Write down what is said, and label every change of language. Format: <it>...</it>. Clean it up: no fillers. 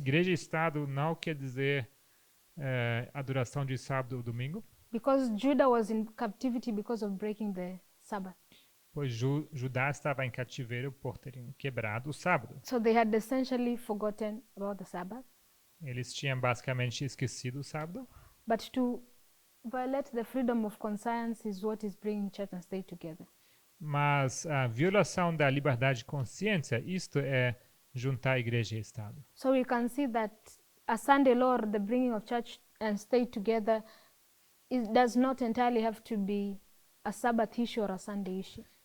<pt>Igreja e Estado não quer dizer adoração de sábado ou domingo,</pt> <en>because Judah was in captivity because of breaking the Sabbath.</en> <pt>pois Judá estava em cativeiro por terem quebrado o sábado.</pt> <en>So they had essentially forgotten about the Sabbath.</en> <pt>Eles tinham basicamente esquecido o sábado,</pt> <en>But to violate the freedom of conscience is what is bringing church and state together.</en> <pt>mas a violação da liberdade de consciência, isto é juntar igreja e Estado.</pt> <en>So we can see that a Sunday law, or the bringing of church and state together, does not entirely have to be a Sabbath issue or a Sunday issue.</en>